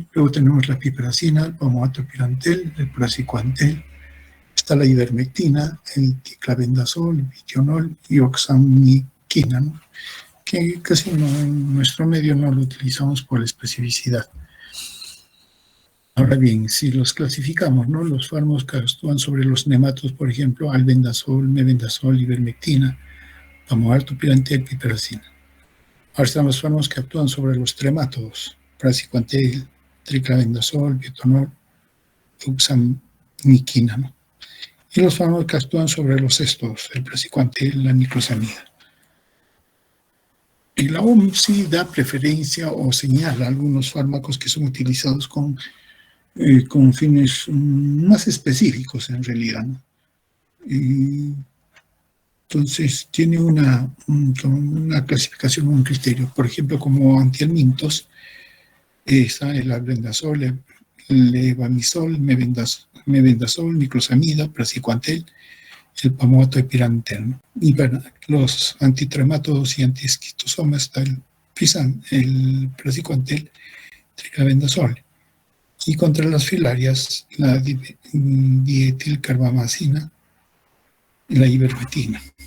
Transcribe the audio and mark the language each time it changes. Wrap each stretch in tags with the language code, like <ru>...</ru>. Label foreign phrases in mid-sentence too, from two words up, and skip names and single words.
<es>Luego tenemos la piperacina, el palmoato-pirantel, el praziquantel, está la ivermectina, el ticlabendazol, el vitionol y oxamiquina, ¿no? Que casi en nuestro medio no lo utilizamos por la especificidad. Ahora bien, si los clasificamos, ¿no? Los fármacos que actúan sobre los nematos, por ejemplo, albendazol, mebendazol, ivermectina, palmoato-pirantel, piperacina. Ahora están los fármacos que actúan sobre los tremátodos, praziquantel, triclabendazol, biotonol, oxamiquina, ¿no? Y los fármacos que actúan sobre los éstodos, el praziquantel, la niclosamida. Y la OMS sí da preferencia o señala algunos fármacos que son utilizados con fines más específicos en realidad, ¿no? Entonces tiene una clasificación, un criterio. Por ejemplo, como antihelmintos, está el albendazol, el levamisol, mebendazol, niclosamida, praziquantel, el palmoato-pirantel, ¿no? Y para los antitrematodos y antiesquistosomas está el praziquantel, triclabendazol. Y contra las filarias, la dietilcarbamazina y la ivermectina.</es>